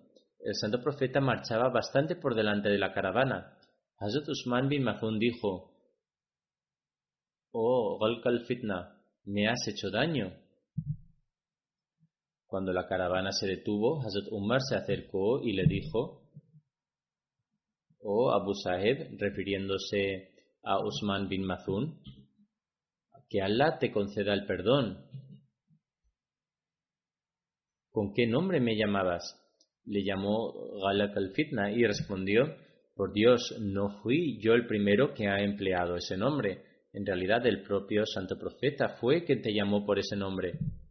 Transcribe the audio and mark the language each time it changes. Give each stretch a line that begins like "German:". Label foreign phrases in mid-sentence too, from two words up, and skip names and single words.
Spanish: El santo profeta marchaba bastante por delante de la caravana. Hazrat Usman bin Mazun dijo: «Oh, Ghalq al-Fitna, me has hecho daño». Cuando la caravana se detuvo, Hazrat Umar se acercó y le dijo: «Oh Abu Saheb», refiriéndose a Usman bin Mazun, «que Allah te conceda el perdón». «¿Con qué nombre me llamabas?». Le llamó Ghalq al-Fitna y respondió: «Por Dios, no fui yo el primero que ha empleado ese nombre. En realidad el propio santo profeta fue quien te llamó por ese nombre».